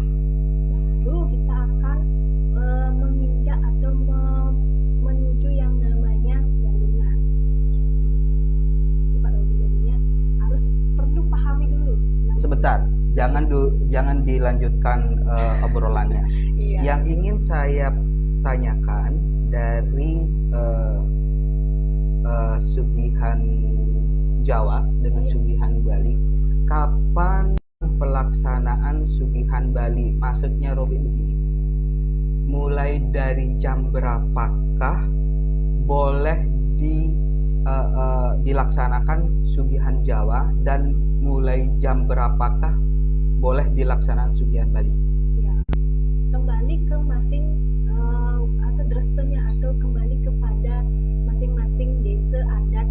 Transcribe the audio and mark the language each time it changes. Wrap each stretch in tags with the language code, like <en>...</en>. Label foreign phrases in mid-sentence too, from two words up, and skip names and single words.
<id>Baru kita akan menginjak atau menuju yang namanya galungan. Gitu. Itu Pak Robi, jadinya harus perlu pahami dulu. Sebentar, jangan dilanjutkan obrolannya. Iya. Yang ingin saya tanyakan dari Sugihan Jawa dengan Sugihan Bali, kapan pelaksanaan Sugihan Bali? Maksudnya Robi begini, mulai dari jam berapakah boleh dilaksanakan Sugihan Jawa dan mulai jam berapakah boleh dilaksanakan Sugihan Bali? Ya, kembali ke masing atau drestenya atau kembali kepada masing-masing desa adat.</id>